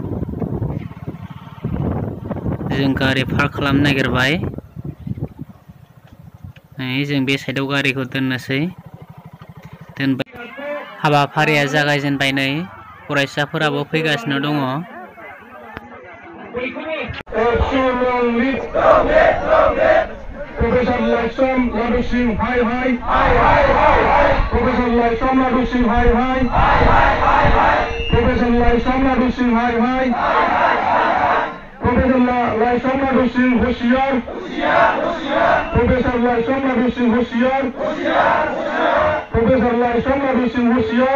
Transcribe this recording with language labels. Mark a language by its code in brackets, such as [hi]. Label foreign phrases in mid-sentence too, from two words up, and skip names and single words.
[brx] जों गारि पार्क खालामनो नागिरबाय। नै जों बे साइडआव गारिखौ दोननोसै। हाबाफारिया जागायजेनबाय। नै फरायसाफोराबो फैगासिनो दङ। [en] Professor Laisam Ladu Singh, hi hi. Hi hi hi hi. Professor Laisam Ladu Singh, hi hi. Hi hi hi hi. Professor Laisam Ladu Singh, hi hi. Hi hi hi hi. Professor Laisam Ladu Singh, होशियार. [hi] होशियार होशियार. [en] Professor Laisam Ladu Singh, होशियार. [hi] होशियार होशियार. [en] Professor Laisam Ladu Singh, होशियार.